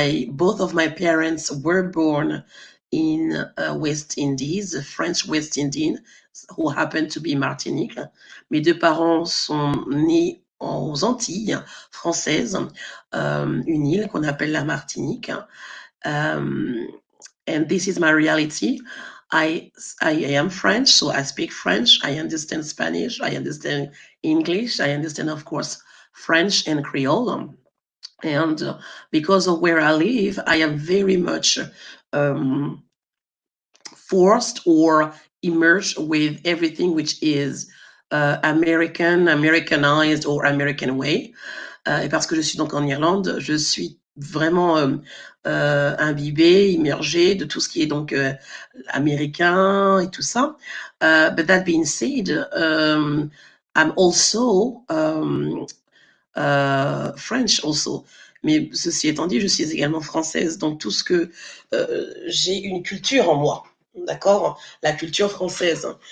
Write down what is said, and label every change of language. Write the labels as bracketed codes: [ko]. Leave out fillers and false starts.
[en] Both of my parents were born in West Indies, French West Indies, who happen to be Martinique. [fr] Mes deux parents sont nés aux Antilles françaises, une île qu'on appelle la Martinique. [en] And this is my reality. I am French, so I speak French. I understand Spanish. I understand English. I understand, of course, French and Creole. And because of where I live, I am very much forced or immersed with everything which is Americanized or American way. [fr] Et parce que je suis donc en Irlande, je suis vraiment imbibée, immergée de tout ce qui est donc américain et tout ça. [en] But that being said, I'm also French also. [fr] Mais ceci étant dit, je suis également française, donc tout ce que j'ai une culture en moi, d'accord, la culture française.